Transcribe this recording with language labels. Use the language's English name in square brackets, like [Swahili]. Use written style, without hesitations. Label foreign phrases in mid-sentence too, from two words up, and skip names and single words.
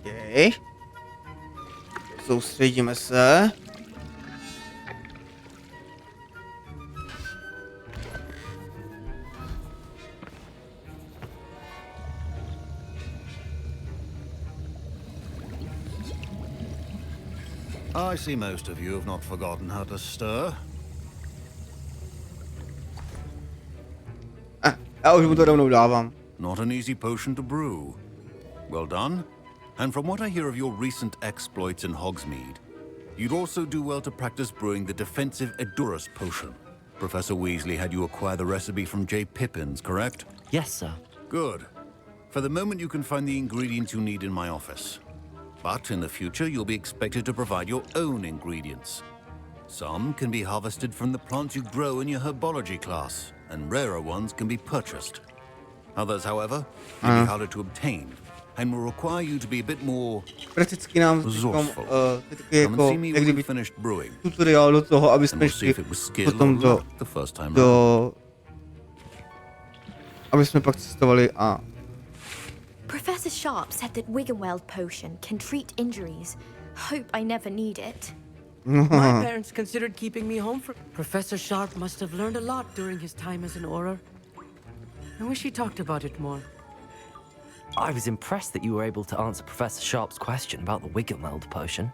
[Czech] Soustředíme se. [English] I see most of you have not forgotten how to stir. [Czech] Já už mu to rovnou dávám. [English] Not an easy potion to brew. Well done. And from what I hear of your recent exploits in Hogsmeade, you'd also do well to practice brewing the defensive Edurus potion. Professor Weasley had you acquire the recipe from J. Pippin's, correct? Yes, sir. Good. For the moment you can find the ingredients you need in my office. But in the future you'll be expected to provide your own ingredients. Some can be harvested from the plants you grow in your herbology class, and rarer ones can be purchased. Others, however, may be harder to obtain, and will require you to be a bit more [Czech] Prakticky nám [English] resourceful. [Czech] taky jako, [English] See me [Czech] jak [English] when [Czech] kdyby [English] you've finished brewing, [Czech] tutoriál do toho, aby [English] and [Czech] jsme [English] we'll see [Czech] šli [English] if it was skill [Czech] potom [English] or [Czech] do, [English] luck the first time round. [Czech] aby jsme pak cestovali a [English] Professor Sharp said that Wiggenweld potion can treat injuries. Hope I never need it. My parents considered keeping me home for... Professor Sharp must have learned a lot during his time as an Auror. I wish he talked about it more. I was impressed that you were able to answer Professor Sharp's question about the Wiggenweld potion.